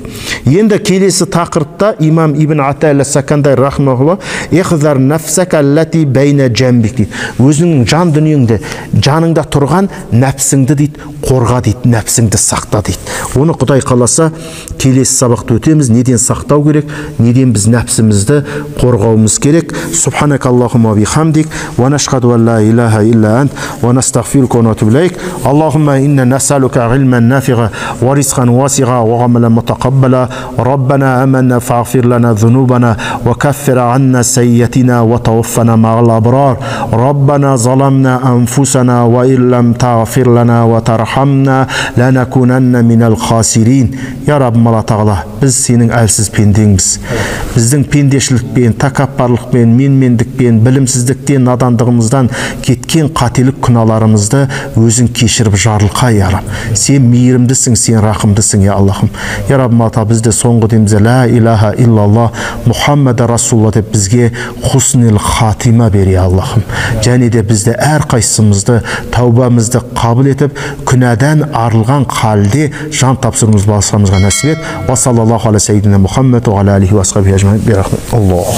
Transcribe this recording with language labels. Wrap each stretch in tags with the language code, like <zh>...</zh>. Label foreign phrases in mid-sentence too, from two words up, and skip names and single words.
<kk>Енді келесі тақырыпта имам Ибн Атаилла Сакандай</kk> <ar>رحمه الله احذر نفسك التي بين جنبيك</ar> <kk>дейді. Өзіңнің жан дүниеңді, жаныңда тұрған нәпсіңді дейді, қорға дейді, нәпсіңді сақта дейді. Оны Құдай қаласа келесі сабақта өтеміз. Неден сақтау керек, неден біз нәпсімізді қорғауымыз керек.</kk> <ar>سبحانك اللهم وبحمدك ونشهد أن لا إله إلا أنت ونستغفرك ونتوب إليك. اللهم إنا نسألك علما نافعا ورزقا واسعا وعملا متقبلا. ربنا آمنا فاغفر لنا ذنوبنا وكفر عنا سيئاتنا وتوفنا مع الأبرار. ربنا ظلمنا أنفسنا وإن لم تغفر لنا وترحمنا لنكونن من الخاسرين. يا رب</ar> <kk>مала тағала, біз сенің әлсіз пендеңбіз. Біздің пендешілікпен, тәкаппарлықпен, менмендікпен, білімсіздіктен, надандығымыздан кеткен қателік күнәларымызды өзің кешіріп жарылқа, я Раб. Сен мейірімдісің, сен рақымдысың, я Аллахым. Я Раб, мата бізді соңғы демізде</kk> <ar>لا إله إلا الله محمد رسول الله</ar> <kk>деп бізге</kk> <ar>حسن الخاتمة</ar> <kk>бер, я Аллахым. Және де бізді әрқайсымызды, таубамызды қабыл етіп, күнәдан арылған халде жан тапсырымыз басқамызға нәсіп ет.</kk> <ar>وصلى الله على سيدنا محمد وعلى آله وأصحابه أجمعين.</ar>